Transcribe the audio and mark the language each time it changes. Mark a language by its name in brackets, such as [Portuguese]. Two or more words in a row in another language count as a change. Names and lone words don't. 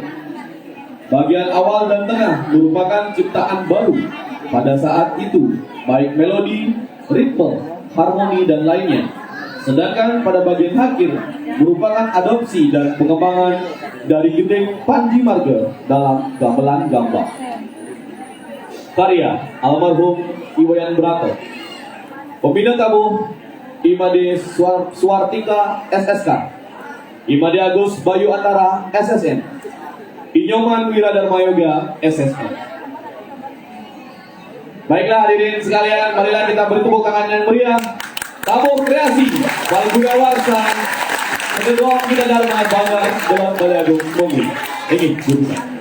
[Indonesian] Bagian awal dan tengah merupakan ciptaan baru pada saat itu, baik melodi, ritme, harmoni, dan lainnya. Sedangkan pada bagian akhir merupakan adopsi dan pengembangan dari Gendeng Panji Marga dalam gamelan gambang. Karya almarhum Iwayan Brata. Pembina tabuh Imade Suartika SSK, Imade Agus Bayu Antara SSN, Inyoman Wiradharma Yoga SSN. Baiklah hadirin sekalian, marilah kita beri tepuk tangan yang meriah. Tabuh kreasi Palguna Warsa kedua kita Dharma Banjar dalam Balagung Mungil. Ini jurusan.